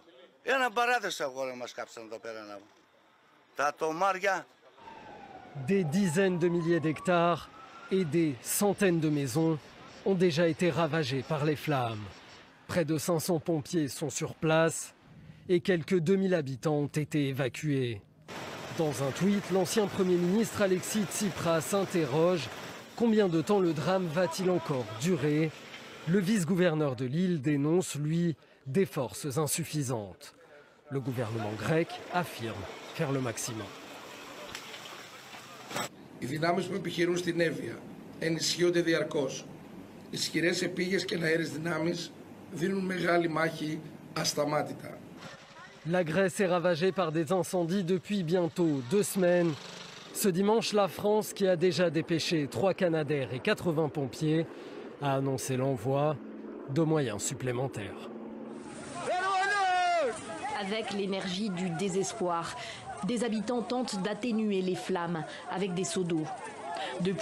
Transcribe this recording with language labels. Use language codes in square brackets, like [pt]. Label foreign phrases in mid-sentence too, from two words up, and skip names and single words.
[el] Ένα παράδεισο αγώνα μας κάψανε εδώ πέρα. Τα τομάρια. [fr] Des dizaines de milliers d'hectares et des centaines de maisons ont déjà été ravagées par les flammes. Près de 500 pompiers sont sur place et quelques 2000 habitants ont été évacués. Dans un tweet, l'ancien Premier ministre Alexis Tsipras s'interroge: combien de temps le drame va-t-il encore durer? Le vice-gouverneur de l'île dénonce, lui, des forces insuffisantes. Le gouvernement grec affirme faire le maximum. [el] Οι δυνάμεις που επιχειρούν στην Εύβοια ενισχύονται διαρκώς. Ισχυρές επίγειες και αέρες δυνάμεις δίνουν μεγάλη μάχη ασταμάτητα. [fr] La Grèce est ravagée par des incendies depuis bientôt 2 semaines. Ce dimanche, la France, qui a déjà dépêché 3 Canadair et 80 pompiers, a annoncé l'envoi de moyens supplémentaires. Avec l'énergie du désespoir, des habitants tentent d'atténuer les flammes avec des seaux d'eau.